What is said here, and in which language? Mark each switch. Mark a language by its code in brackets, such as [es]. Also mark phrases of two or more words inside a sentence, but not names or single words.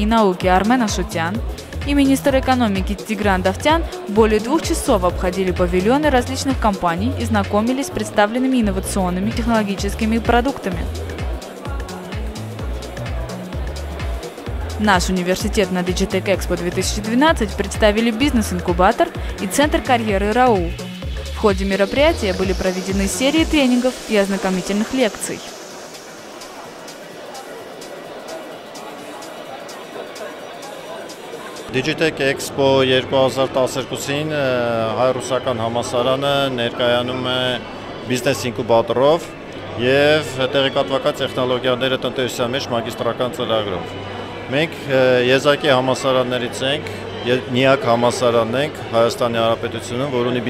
[ru] науки Армен Ашутян и министр экономики Тигран Давтян более 2 часов обходили павильоны различных компаний и знакомились с представленными инновационными технологическими продуктами. Наш университет на Digitech Expo 2012 представили бизнес-инкубатор и центр карьеры РАУ. В ходе мероприятия были проведены серии тренингов и ознакомительных лекций. [hy] Digitech Expo 2012-ին հայ-ռուսական համալսարանը ներկայանում է բիզնես ինկուբատորով և տեղեկատվական տեխնոլոգիաները տնտեսության մեջ մագիստրական ծրագրով։ Մենք եզակի համալսարաններից ենք, միակ համալսարանն ենք Հայաստանի Հանրապետությունում, որ ունի